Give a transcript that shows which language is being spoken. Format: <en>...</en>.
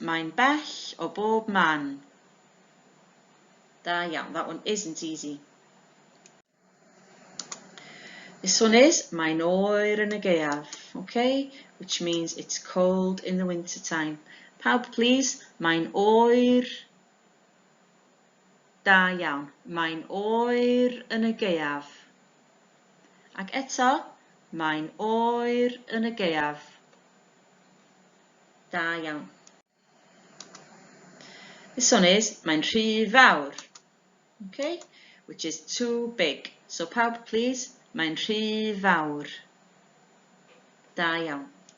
<cy>Mae'n bell o bob man. Da iawn.</cy> <en>That one isn't easy. This one is</en> <cy>mae'n oer yn y gaeaf,</cy> <en>okay, which means it's cold in the winter time.</en> <cy>Pawb, please, mae'n oer. Da iawn, mae'n oer yn y gaeaf. Ac eto, mae'n oer yn y gaeaf. Da iawn.</cy> <en>This one is</en> <cy>mae'n rhy fawr,</cy> <en>okay, which is too big.</en> <cy>So pawb, please. Mae'n rhy fawr. Da iawn.</cy>